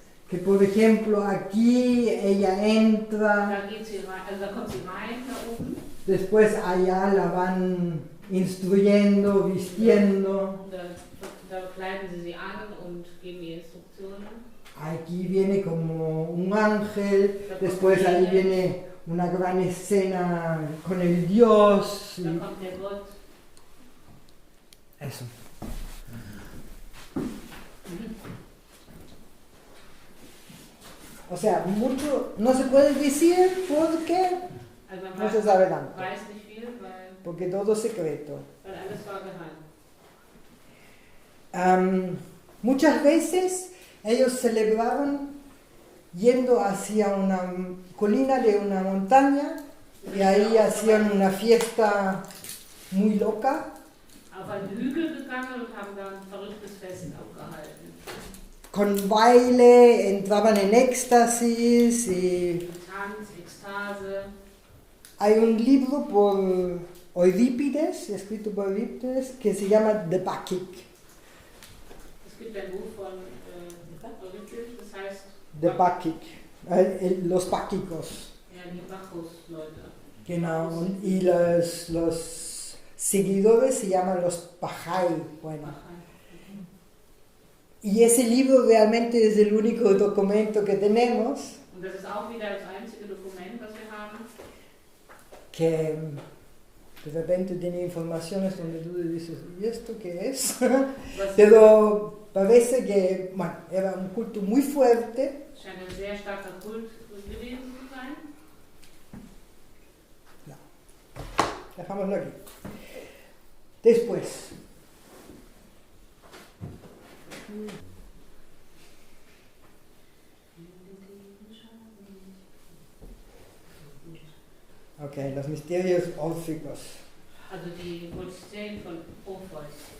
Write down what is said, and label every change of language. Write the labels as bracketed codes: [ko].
[es] Que por ejemplo aquí ella entra, [de] Da geht sie rein, also da kommt sie rein, da oben. [es] después allá la van instruyendo, vistiendo. [de] Da kleiden sie sie an und geben ihr Instruktionen. [es] Aquí viene como un ángel, después ahí viene una gran escena con el Dios. [de] Da kommt der Gott. [es] Eso. O sea, mucho no se puede decir porque [de] Also man [es] no se sabe tanto, [de] weiß nicht viel, [es] porque todo es secreto. [de] weil alles war geheim. [es] Muchas veces ellos celebraban yendo hacia una colina de una montaña y ahí hacían una fiesta muy loca. [de] Auf einen Hügel gegangen und haben da ein verrücktes Fest abgehalten. [es] Con baile, entraban en éxtasis y [de] Tanz, Ekstase. [es] hay un libro por Eurípides, escrito por Eurípides, que se llama The Bacchic. [de] Es gibt ein Buch von Eurypides, das heißt [es] The Bacchic, los báquicos. [de] ja, die Bacchus-Leute. [es] Genau, y los seguidores se llaman los Bajai. Bueno. Y ese libro realmente es el único documento que tenemos Und das ist auch wieder das einzige Dokument, das wir haben. que de repente tiene informaciones donde tú dices, ¿y esto qué es? [de] Was [es] Pero parece que, bueno, era un culto muy fuerte. [de] scheint ein sehr starker Kult gewesen zu sein. [es] Dejámoslo aquí. Después. Ok, los misterios órficos. [de] Also die Mysterien von Orpheus.